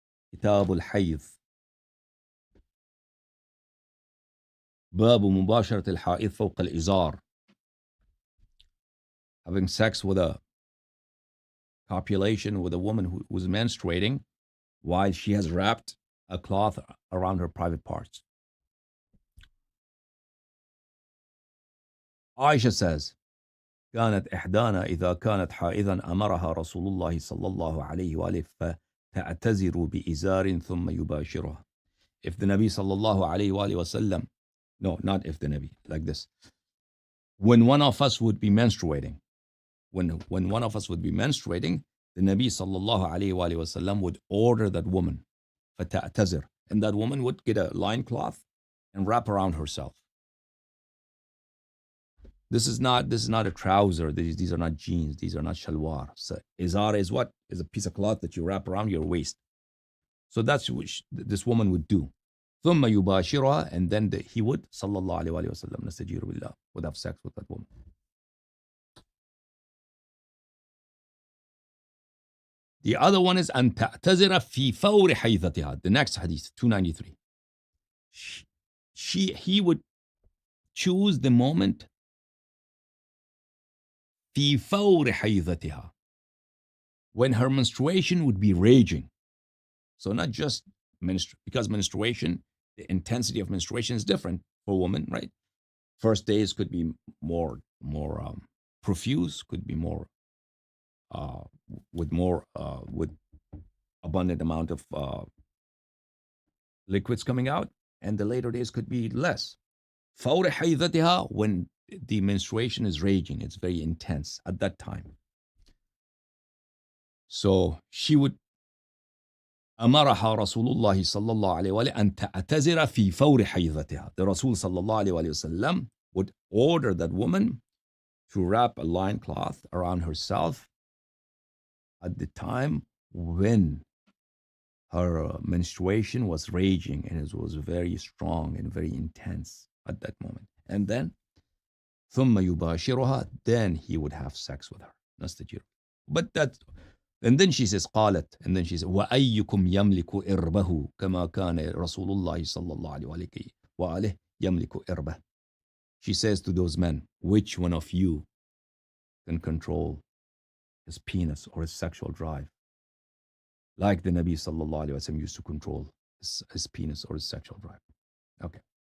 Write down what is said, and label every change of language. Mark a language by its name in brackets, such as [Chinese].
[English] Kitab al-Hayd, [Arabic] باب مباشرة الحائض فوق الإزار, [English] having sex with a copulation with a woman who was menstruating while she has wrapped a cloth around her private parts. Aisha says, [Arabic] كانت إحدانا إذا كانت حائضا أمرها رسول الله صلى الله عليه وآله فتعتذر بإزار ثم يباشرها. [English] If the Nabi [Arabic] صلى الله عليه وآله وسلم, [English] no, not if the Nabi, like this. When one of us would be menstruating, when one of us would be menstruating, the Nabi [Arabic] صلى الله عليه وآله وسلم [English] would order that woman, [Arabic] فتعتذر, [English] and that woman would get a loincloth and wrap around herself. This is not a trouser. These are not jeans. These are not shalwar. So izar is what? Is a piece of cloth that you wrap around your waist. So that's what this woman would do. [Arabic] ثم يباشرها, [English] and then he would, sallallahu alayhi wa sallam, nastajiru billah, would have sex with that woman. The other one is [Arabic] أن تعتذر في فور حيضتها. [English] The next hadith, 293. He would choose the moment [Arabic] في فور حيضتها, [English] when her menstruation would be raging. So not just because menstruation, the intensity of menstruation is different for women, right? First days could be more profuse, could be more with abundant amount of liquids coming out, and the later days could be less. [Arabic] فور حيضتها, [English] when the menstruation is raging, it's very intense at that time. So she would, [Arabic] أمرها رسول الله صلى الله عليه وآله أن تعتذر في فور حيضتها. [English] The Rasul [Arabic] صلى الله عليه وسلم [English] would order that woman to wrap a loincloth around herself at the time when her menstruation was raging, and it was very strong and very intense at that moment. And then [Arabic] ثم يباشرها, [English] then he would have sex with her. That's the jir. But that, and then she says [Arabic] قالت, and then she says وأيكم يملك إربه كما كان رسول الله صلى الله عليه وآله يملك إربه. [English] She says to those men, which one of you can control his penis or his sexual drive like the Nabi sallallahu alaihi wasallam used to control his penis or his sexual drive? Okay.